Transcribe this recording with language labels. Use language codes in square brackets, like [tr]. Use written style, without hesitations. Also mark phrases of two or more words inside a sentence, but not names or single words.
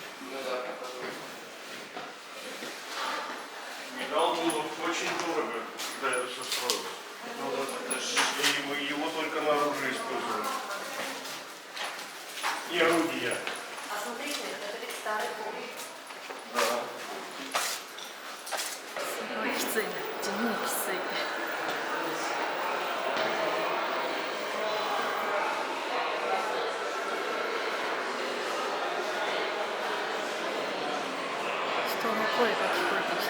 [ru] Металл был очень дорого. что строил. Ну, вот это ж его только на оружие использовали. И орудия. А смотрите, это ведь старый пол. Да. [ja] すごいきついね。地味にきつい。人の声が聞こえてきた。